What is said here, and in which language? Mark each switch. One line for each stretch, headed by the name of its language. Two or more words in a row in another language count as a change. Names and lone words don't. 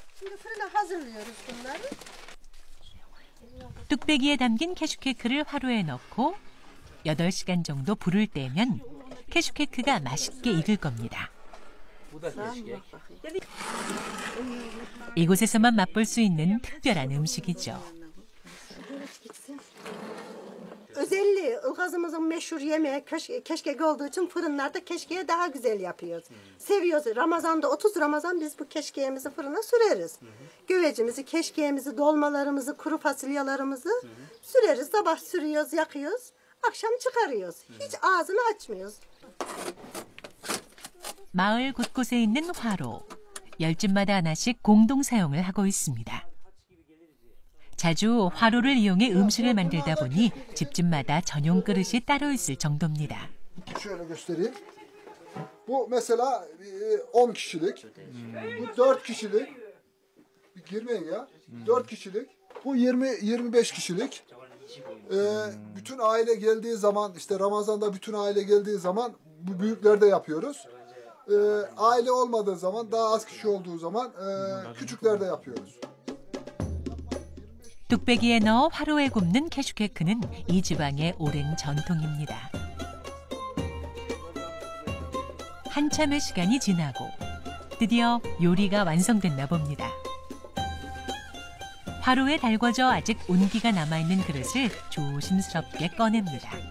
Korean: 뚝배기에 담긴 캐슈케크를 화로에 넣고 8시간 정도 불을 떼면 캐슈케크가 맛있게 익을 겁니다. 이곳에서만 맛볼 수 있는 특별한 음식이죠.
Turkish: Özelliği Ilgazımızın meşhur yemeği keşkek olduğu için fırınlarda keşkeği daha güzel yapıyoruz. Seviyoruz. Ramazan'da 30 Ramazan biz bu keşkeğimizi fırına süreriz. Güvecimizi, keşkeğimizi, dolmalarımızı, kuru fasulyelerimizi süreriz. Sabah sürüyoruz, yakıyoruz. Akşam çıkarıyoruz. Hiç ağzını açmıyoruz.
Korean: 마을 곳곳에 있는 화로, 10집마다 하나씩 공동 사용을 하고 있습니다. 자주 화로를 이용해 음식을 만들다 보니 집집마다 전용 그릇이 따로 있을 정도입니다.
Turkish: Şöyle göstereyim. Bu mesela 10 kişilik, bu 4 kişilik, girmeyin ya, 4 kişilik, bu 20-25 kişilik. Bütün aile geldiği zaman, işte Ramazan'da bütün aile geldiği zaman bu büyüklerde yapıyoruz. Aile olmadığı zaman, daha az kişi olduğu zaman küçüklerde yapıyoruz.
Korean: 뚝배기에 넣어 화로에 굽는 캐슈케크는 이 지방의 오랜 전통입니다. 한참의 시간이 지나고 드디어 요리가 완성됐나 봅니다. 화로에 달궈져 아직 온기가 남아있는 그릇을 조심스럽게 꺼냅니다.